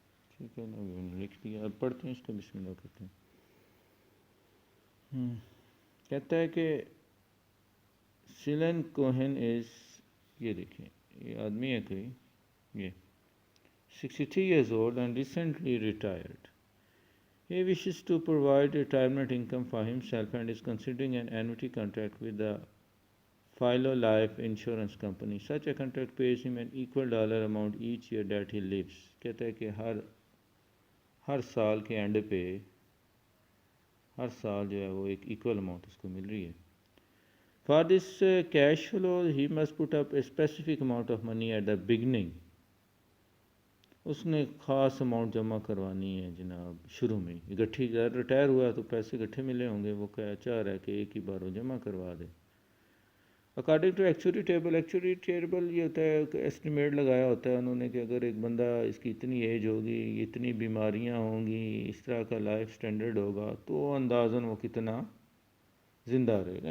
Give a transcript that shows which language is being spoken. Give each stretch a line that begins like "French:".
Urdu: ٹھیک ہے نا، لکھ دیا. اب پڑھتے ہیں اس کو، بسم اللہ کرتے ہیں. کہتا ہے کہ سیلن کوہن از یہ دیکھیں یہ آدمی ہے کوئی یہ
English: 63 years old and recently retired. He wishes to provide retirement income for himself and is considering an annuity contract with the Philo Life Insurance Company. Such a contract pays him an equal dollar amount each year that he lives.
Urdu: کہتا ہے کہ ہر سال کے and پہ ہر سال جو ہے وہ ایک ایکول اماؤنٹ اس کو مل رہی ہے.
English: For this cash flow he must put up a specific amount of money at the beginning.
Urdu: اس نے خاص اماؤنٹ جمع کروانی ہے جناب شروع میں. اکٹھی ریٹائر ہوا تو پیسے اکٹھے ملے ہوں گے, وہ چاہ رہا ہے کہ ایک ہی بار وہ جمع کروا دے.
English: according to actuary table
Urdu: یہ ہوتا ہے کہ ایسٹیمیٹ لگایا ہوتا ہے انہوں نے کہ اگر ایک بندہ اس کی اتنی ایج ہوگی, اتنی بیماریاں ہوں گی, اس طرح کا لائف سٹینڈرڈ ہوگا تو اندازاً وہ کتنا زندہ رہے گا.